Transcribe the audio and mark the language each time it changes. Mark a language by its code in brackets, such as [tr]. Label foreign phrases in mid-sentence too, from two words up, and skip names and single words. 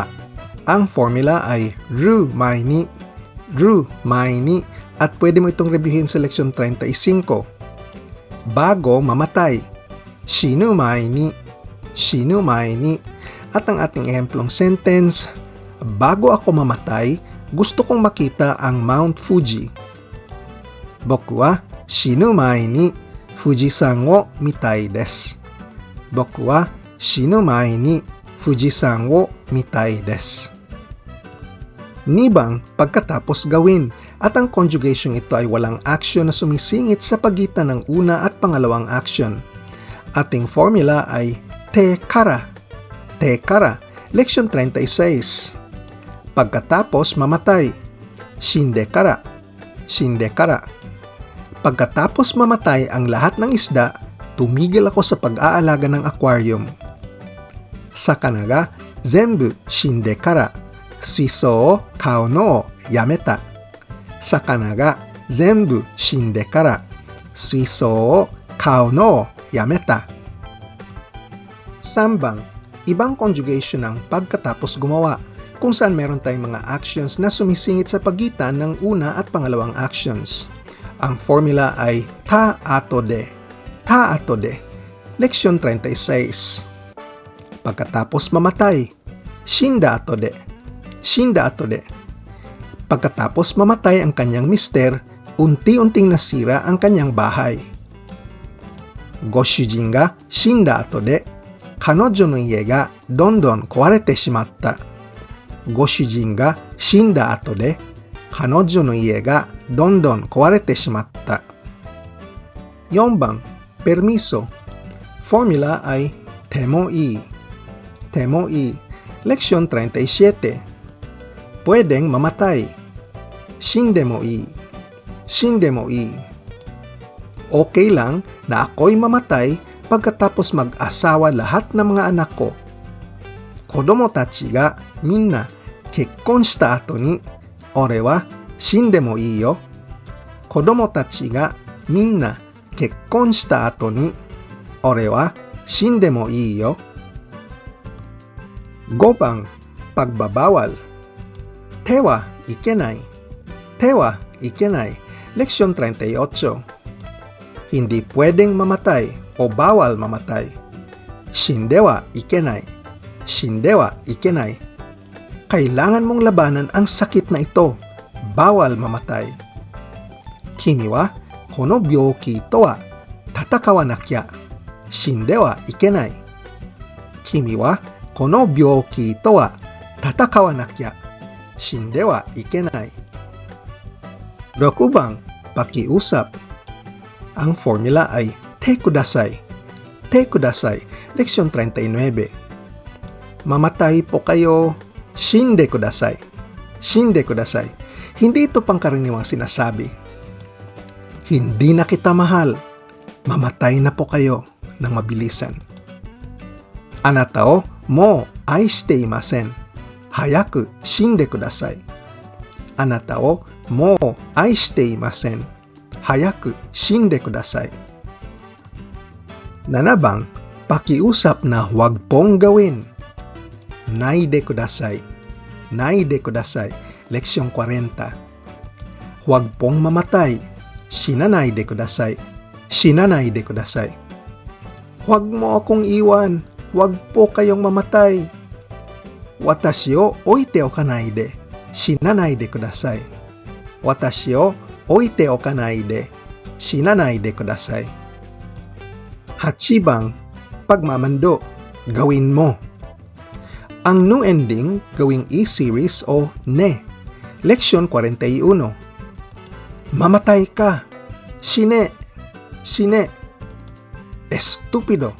[tl] Ang formula ay [ja] る前に, [tl] at pwede mo itong reviewin sa leksyon 35. Bago mamatay, [ja] 死ぬ前に. [tl] At ang ating ehemplong sentence, bago ako mamatay, gusto kong makita ang Mount Fuji. [ja] 僕は死ぬ前に富士山を見たいです. 僕は死ぬ前に富士山を見たいです. [tl] Nibang, pagkatapos gawin, at ang conjugation ito ay walang action na sumisingit sa pagitan ng una at pangalawang action. Ating formula ay [ja] てから. [tl] Leksyon 36. Pagkatapos mamatay, [ja] 死んでから. [tl] Pagkatapos mamatay ang lahat ng isda, tumigil ako sa pag-aalaga ng aquarium. [ja] 魚が全部死んでから, 水槽を飼うのをやめた. 魚が全部死んでから、水槽を飼うのをやめた. [tl] Sambang, ibang conjugation ng pagkatapos gumawa, kung saan meron tayong mga actions na sumisingit sa pagitan ng una at pangalawang actions. Ang formula ay [ja] たあとで. [tl] Leksyon 36. Pagkatapos mamatay, [ja] 死んだあとで. [tl] Pagkatapos mamatay ang kanyang mister, unti-unting nasira ang kanyang bahay. [ja] ご主人が死んだあとで、彼女の家がどんどん壊れてしまった. ご主人が死んだあとで、彼女の家がどんどん壊れてしまった. [tl] 4 bang, permiso. Formula ay [ja] てもいい. [tl] Leksyon 37. Pwedeng mamatay, [ja] 死んでもいい. [tl] Okay lang na ako'y mamatay pagkatapos mag-asawa lahat ng mga anak ko. [ja] 子供たちがみんな結婚した後に、俺は死んでもいいよ. 子供たちがみんな結婚した後に、俺は死んでもいいよ. [tl] 5 bang, pagbabawal. [ja] てはいけない. [tl] Leksyon 38. Hindi pwedeng mamatay o bawal mamatay. [ja] 死んではいけない。死んではいけない. [tl] Kailangan mong labanan ang sakit na ito. Bawal mamatay. [ja] 君はこの病気とは戦わなきゃ. 死んではいけない. 君はこの病気とは戦わなきゃ. 死んではいけない. [tl] 6 bang, pakiusap. Ang formula ay [ja] てください. てください. [tl] Leksyon 39. Mamatay po kayo. [ja] 死んでください。死んでください. [tl] Hindi ito pangkaraniwang sinasabi. Hindi na kita mahal. Mamatay na po kayo ng mabilisan. [ja] あなたをもう愛していません. 早く死んでください。あなたをもう愛していません. 早く死んでください. [tl] 7 bang, pakiusap na huwag pong gawin. [ja] ないでください. ないでください. [tl] Leksyon 40. Huwag pong mamatay. [ja] 死なないでください. 死なないでください. [tl] Huwag mo akong iwan. Huwag po kayong mamatay. [ja] 私を置いておかないで. 死なないでください。私を置いておかないで. 死なないでください. [tl] 8 bang, pagmamando. Gawin mo. Ang [en] new ending, [tl] gawing e-series o ne. Leksyon 41. Mamatay ka. [ja] 死ね。死ね. Estupido.